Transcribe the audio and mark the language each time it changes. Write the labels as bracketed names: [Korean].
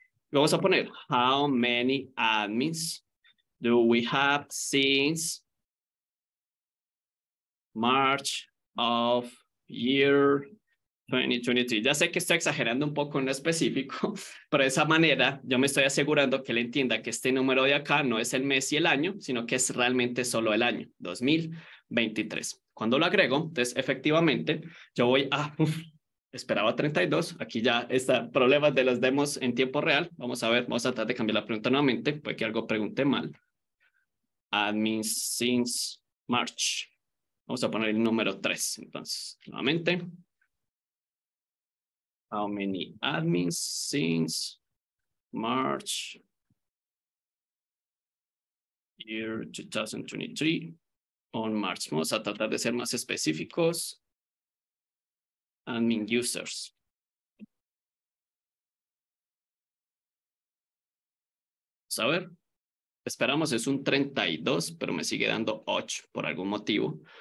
[Spanish] Vamos a poner [English] how many admins do we have since March of year 2023? [Spanish] Ya sé que estoy exagerando un poco en lo específico, pero de esa manera yo me estoy asegurando que él entienda que este número de acá no es el mes y el año, sino que es realmente solo el año 2023. Cuando lo agrego, entonces efectivamente yo voy a, esperaba 32, aquí ya está, problemas de los demos en tiempo real. Vamos a ver, vamos a tratar de cambiar la pregunta nuevamente, puede que algo pregunte mal. [English] Admin since March. [Spanish] Vamos a poner el número 3, entonces, nuevamente. [English] How many admins since March year 2023 on March? [Spanish] Vamos a tratar de ser más específicos. [English] Admin users. [Spanish] Vamos a ver. Esperamos es un 32, pero me sigue dando 8 por algún motivo.